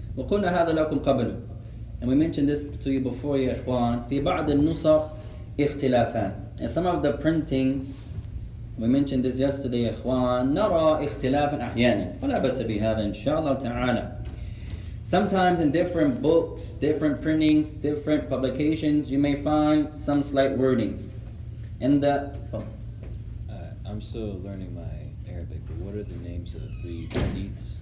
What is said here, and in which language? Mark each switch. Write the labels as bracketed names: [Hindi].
[Arabic] وقلنا هذا لكم قبل, [English] and we mentioned this to you before [Arabic] يا إخوان. في بعض النسخ اختلافان. [English] And some of the printings, we mentioned this yesterday [Arabic] يا إخوان, نرى اختلافا أحيانا ولا بأس بهذا إن شاء الله تعالى. [English] Sometimes in different books, different printings, different publications, you may find some slight wordings. In the I'm still learning my Arabic, but what are the names of the three hadiths?